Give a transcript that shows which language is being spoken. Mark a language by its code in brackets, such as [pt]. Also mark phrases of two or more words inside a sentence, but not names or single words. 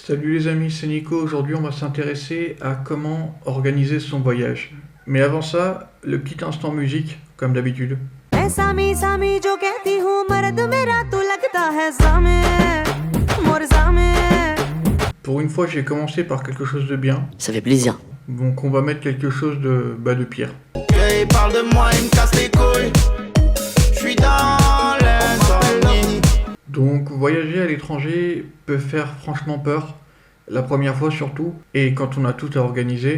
[fr] Salut les amis, c'est Nico. Aujourd'hui, on va s'intéresser à comment organiser son voyage. Mais avant ça, le petit instant musique, comme d'habitude. [hi] मैं सामी सामी जो कहती हूँ मर्द मेरा तू लगता है सामे मोर सामे. [fr] Pour une fois, j'ai commencé par quelque chose de bien. Ça fait plaisir. Donc, on va mettre quelque chose de pire. Il parle de moi, il me casse les couilles. Je suis dans l'insomnie. Donc, voyager à l'étranger peut faire franchement peur, la première fois surtout, et quand on a tout à organiser.